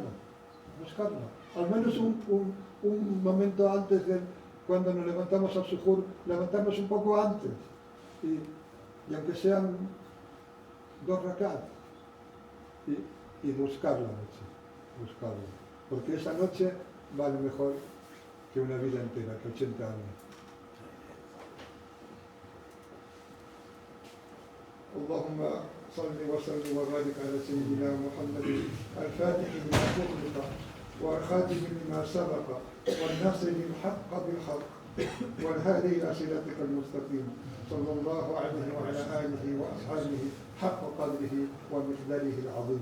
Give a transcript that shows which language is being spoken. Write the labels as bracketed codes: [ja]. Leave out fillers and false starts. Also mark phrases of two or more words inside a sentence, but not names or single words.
[es] Al menos un momento antes de cuando nos levantamos al sujoor, levantarnos un poco antes, y aunque sean 2 rakat, y buscar la noche, buscarla, porque esa noche vale mejor que una vida entera, que 80 años. [ar] اللهم صل وسلم وبارك على سيدنا محمد الفاتح لما أغلق والخاتم لما سبق والناصر الحق بالحق والهادي إلى صراطك المستقيم صلى الله عليه وعلى آله وأصحابه حق قدره ومقداره العظيم.